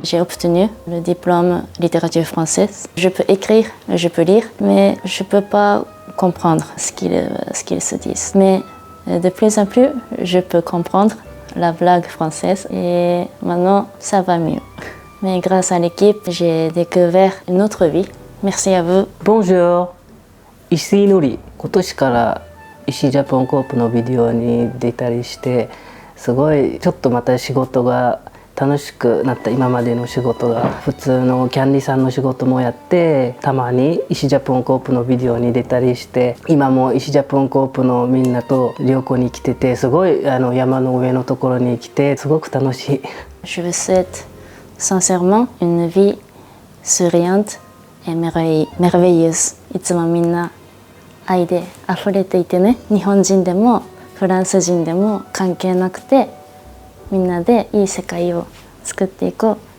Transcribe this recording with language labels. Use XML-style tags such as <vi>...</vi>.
<fr>J'ai obtenu le diplôme littérature française. Je peux écrire, je peux lire, mais je peux pas comprendre ce qu'ils se disent. Mais de plus en plus, je peux comprendre la blague française et maintenant, ça va mieux. Mais grâce à l'équipe, j'ai découvert une autre vie. Merci à vous. Bonjour,</fr> <ja>石井のり。今年から石井ジャポンコープのビデオに出たりして、すごいちょっとまた仕事が楽しくなった。今までの仕事が普通のキャンディさんの仕事もやって、たまに石井ジャポンコープのビデオに出たりして、今も石井ジャポンコープのみんなと旅行に来てて、すごい山の上のところに来てすごく楽しい。</ja> <fr>Je vous souhaite sincèrement une vie souriante et merveilleuse.</fr> <ja>いつもみんな愛で溢れていてね。日本人でもフランス人でも関係なくて、みんなでいい世界を作っていこう。</ja>